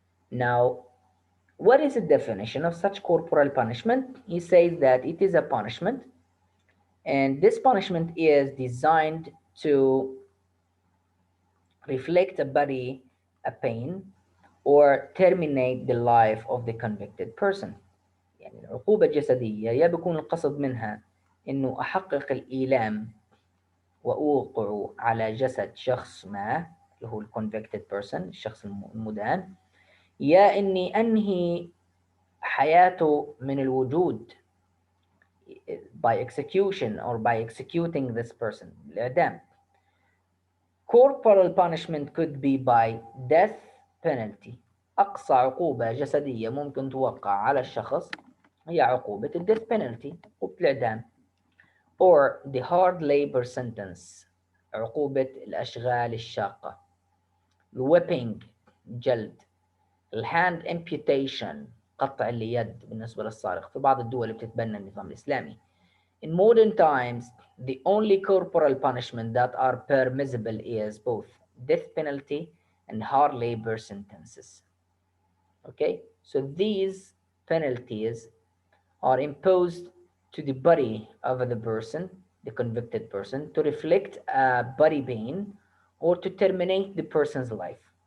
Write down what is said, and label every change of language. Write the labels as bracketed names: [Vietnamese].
[English] Now, what is the definition of such corporal punishment? He says that it is a punishment, and this punishment is designed to reflect a body a pain or terminate the life of the convicted person. [Arabic] يعني العقوبة الجسدية يا بيكون القصد منها إنه أحقق الإيلام وأوقع على جسد شخص ما اللي هو ال convicted person، الشخص المدان، يا إني أنهي حياته من الوجود [English] by execution or by executing this person، [Arabic] الإعدام. [English] Corporal punishment could be by death penalty. [Arabic] أقصى عقوبة جسدية ممكن توقع على الشخص هي عقوبة ال death penalty، عقوبة الإعدام. [English] Or the hard labor sentence، [Arabic] عقوبة الأشغال الشاقة. [English] whipping، جلد. [Arabic] الهاند amputation، قطع اليد بالنسبة للسارق في بعض الدول اللي بتتبنى النظام الإسلامي. [English] In modern times, the only corporal punishment that are permissible is both death penalty and hard labor sentences. Okay, so these penalties are imposed to the body of the person, the convicted person, to reflect a body pain or to terminate the person's life.